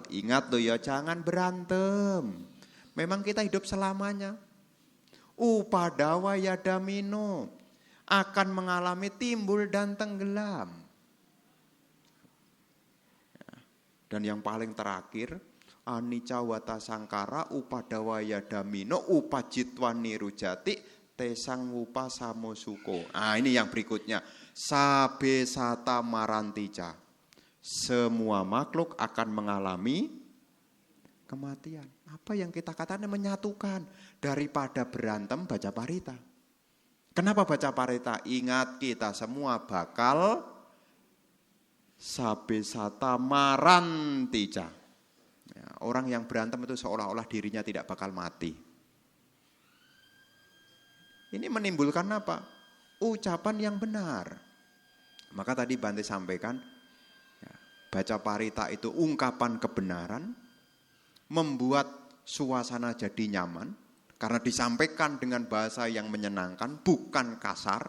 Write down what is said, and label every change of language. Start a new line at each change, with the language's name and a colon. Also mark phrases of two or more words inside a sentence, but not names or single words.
Indonesian: Ingat loh ya, jangan berantem. Memang kita hidup selamanya.
Pali: Upadawa yadamino.
Indonesian: Akan mengalami timbul dan tenggelam. Dan yang paling terakhir,
Pali: anicca wata sangkara upadawa yadamino upajitwa nirujati tesang wupa samosuko.
Indonesian: Ini yang berikutnya.
Pali: Sabe sata marantica.
Indonesian: Semua makhluk akan mengalami kematian. Apa yang kita katakan menyatukan. Daripada berantem baca parita. Kenapa baca parita? Ingat kita semua bakal
Pali: sabe sata marantica.
Indonesian: Ya, orang yang berantem itu seolah-olah dirinya tidak bakal mati. Ini menimbulkan apa? Ucapan yang benar. Maka tadi Bante sampaikan, ya, baca parita itu ungkapan kebenaran, membuat suasana jadi nyaman, karena disampaikan dengan bahasa yang menyenangkan, bukan kasar.